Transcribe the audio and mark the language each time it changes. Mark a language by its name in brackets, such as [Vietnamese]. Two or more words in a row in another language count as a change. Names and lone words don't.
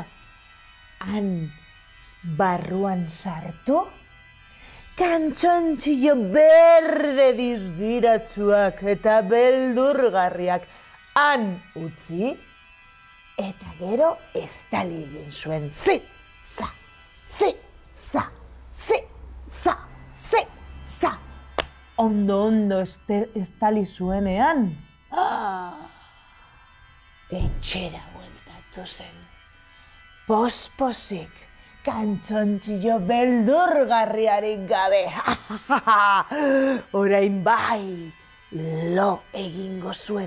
[Basque] Han barruan sartu, kantxontxillo berde dizdiratsuak eta beldurgarriak han utzi, eta gero estali egin zuen. Zi, za, zi, za, zi, za, zi, za. Ondo estali zuenean, etxera bueltatu zen. Posposik, kantxontxillo beldurgarriarik gabe. Orain bai, lo egingo zuen.